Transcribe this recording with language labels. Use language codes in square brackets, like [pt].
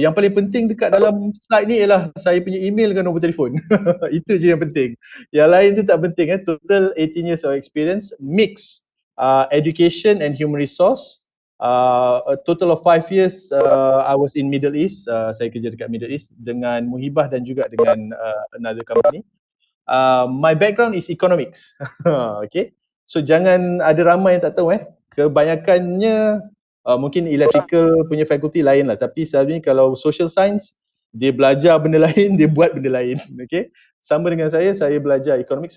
[ms] Yang paling penting dekat dalam slide ni ialah saya punya email dengan nombor telefon. Itu je yang penting. Yang lain tu tak penting. [en] Total 18 years of experience, mix education and human resource. A total of 5 years I was in Middle East. [ms] Saya kerja dekat Middle East dengan Muhibbah dan juga dengan [en] another company. My background is economics. [ms] Okay. So jangan ada ramai yang tak tahu kebanyakannya mungkin electrical punya fakulti lain lah, tapi selalunya kalau social science dia belajar benda lain, dia buat benda lain. Okay. Sama dengan saya belajar economics.